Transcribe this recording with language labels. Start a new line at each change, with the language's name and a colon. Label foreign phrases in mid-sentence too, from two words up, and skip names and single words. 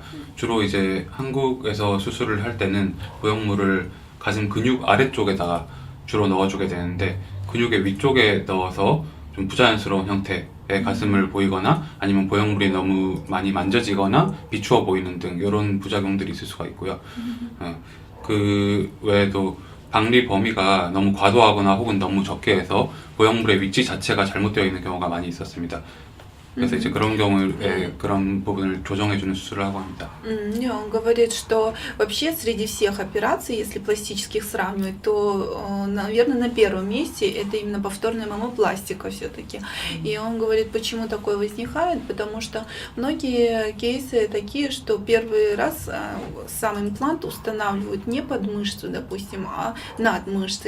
Korean: 주로 이제 한국에서 수술을 할 때는 보형물을 가슴 근육 아래쪽에다가 주로 넣어주게 되는데 근육의 위쪽에 넣어서 좀 부자연스러운 형태의 가슴을 보이거나 아니면 보형물이 너무 많이 만져지거나 비추어 보이는 등 이런 부작용들이 있을 수가 있고요. 그 외에도 박리 범위가 너무 과도하거나 혹은 너무 적게 해서 보형물의 위치 자체가 잘못되어 있는 경우가 많이 있었습니다. 그래서 이제 그런 경우에 그런 부분을 조정해주는 수술을 하고 합니다.
Russian: Он говорит, что вообще среди всех операций, если пластических сравнивать, то, наверное, на первом месте это именно повторная мамопластика все-таки. И он говорит, почему такое возникает, потому что многие кейсы такие, что первый раз сам имплант устанавливают не под мышцу, допустим, а над мышцей.